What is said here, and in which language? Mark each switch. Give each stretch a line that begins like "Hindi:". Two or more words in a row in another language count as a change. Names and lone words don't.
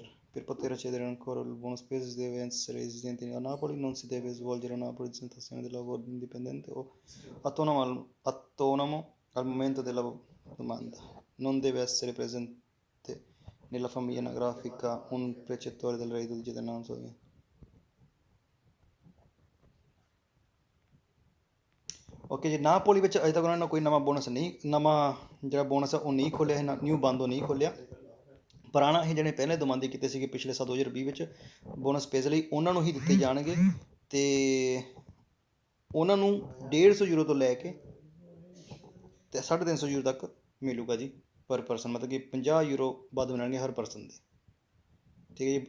Italian: Per poter accedere ancora al bonus spesa si deve essere residenti a Napoli, non si deve svolgere una presentazione del lavoro indipendente o autonomo al momento della domanda, non deve essere presente nella famiglia anagrafica un percettore del reddito di cittadinanza।
Punjabi: ਓਕੇ ਜੀ, ਨਾਪੋਲੀ ਵਿੱਚ ਅਜੇ ਤੱਕ ਉਹਨਾਂ ਨੇ ਕੋਈ ਨਵਾਂ ਬੋਨਸ ਜਿਹੜਾ ਬੋਨਸ ਹੈ ਉਹ ਨਹੀਂ ਖੋਲ੍ਹਿਆ ਹੈ, ਨਿਊ ਬੰਦ ਉਹ ਨਹੀਂ ਖੋਲ੍ਹਿਆ। ਪੁਰਾਣਾ ਇਹ ਜਿਹੜੇ ਪਹਿਲੇ ਦਮਾਂਦੇ ਕੀਤੇ ਸੀਗੇ ਪਿਛਲੇ ਸਾਲ 2020 ਵਿੱਚ
Italian: bonus spesa
Punjabi: ਲਈ, ਉਹਨਾਂ ਨੂੰ ਹੀ ਦਿੱਤੇ ਜਾਣਗੇ ਅਤੇ ਉਹਨਾਂ ਨੂੰ 150 ਯੂਰੋ ਤੋਂ ਲੈ ਕੇ ਅਤੇ 350 ਯੂਰੋ ਤੱਕ ਮਿਲੂਗਾ ਜੀ
English: per person,
Punjabi: ਮਤਲਬ ਕਿ 50 ਯੂਰੋ ਵੱਧ ਮਿਲਣਗੇ ਹਰ ਪਰਸਨ ਦੇ, ਠੀਕ ਹੈ ਜੀ।